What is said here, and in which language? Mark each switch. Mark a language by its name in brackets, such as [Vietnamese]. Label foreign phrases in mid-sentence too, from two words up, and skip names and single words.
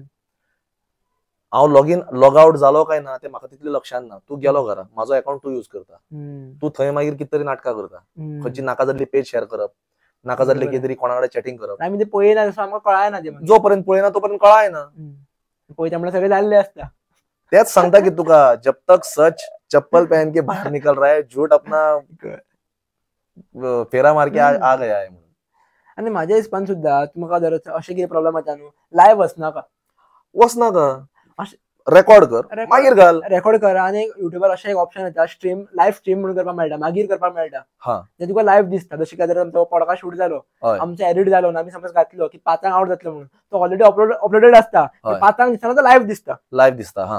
[Konkani] हांव [English] log out [Konkani] जालो काय ना ते म्हाका तितलें लक्षांत ना. तूं गेलो घरा, म्हाजो अकाउंट तूं यूज करता, तूं थंय मागीर कितें तरी नाटकां करता, खंयची नाका जाल्ली [English] page share [Konkani] करप, नाका जाल्ले कितें तरी कोणा कडेन चॅटिंग करप. आमी ते पळयना आमकां कळायना ते. जोपर्यंत पळयना तोपर्यंत कळायना. पळयता म्हणल्यार सगळें जाल्लें आसता. तेच सांगता की तुका [Hindi] जब तक सच चप्पल पहन के बाहर निकल रहा है झूठ अपना फेरा मार के आ गया है म्हणून. [Konkani] आनी म्हाज्या हिसपान सुद्दां तुमकां जर अशें कितें प्रॉब्लेम येता न्हू लायव्ह वचनाका, रेकॉर्ड कर मागीर घाल. रेकॉर्ड कर आनी युट्यूबार अशें एक ऑप्शन येता [English] stream live stream [Konkani] म्हणून करपाक मेळटा, मागीर करपाक मेळटा जे तुका लायव्ह दिसता. जशें काय जर आमचो [English] podcast shoot [Konkani] जालो, आमचो एडिट जालो आमी समज घातलो की 5 आउट जातलो म्हणून तो [English] already uploaded [Konkani] आसता, 5 दिसताना तो लायव्ह दिसता.